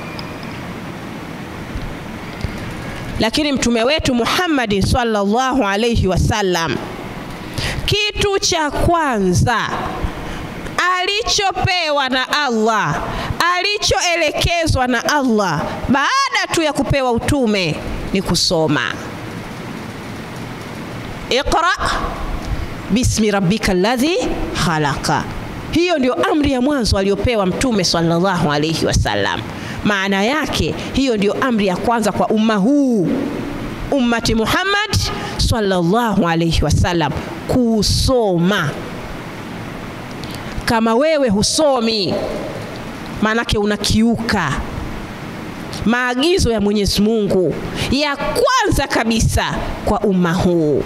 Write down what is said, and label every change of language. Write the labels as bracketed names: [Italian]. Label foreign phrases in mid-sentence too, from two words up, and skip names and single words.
[Swahili] Lakini mtume wetu Muhammad [Arabic] صلى الله عليه وسلم, [Swahili] kitu cha kwanza alichopewa na Allah, alichoelekezwa na Allah baada tu ya kupewa utume ni kusoma. [Arabic] اقرأ باسم ربك الذي خلق. [Swahili] Hiyo ndio amri ya mwanzo aliyopewa mtume [Arabic] صلى الله عليه وسلم. [Swahili] Maana yake hiyo ndio amri ya kwanza kwa umma huu, [Arabic] أمة محمد صلى الله عليه وسلم, [Swahili] kusoma. Kama wewe husomi, maanake unakiuka maagizo ya Mwenyezi Mungu ya kwanza kabisa kwa umma huu.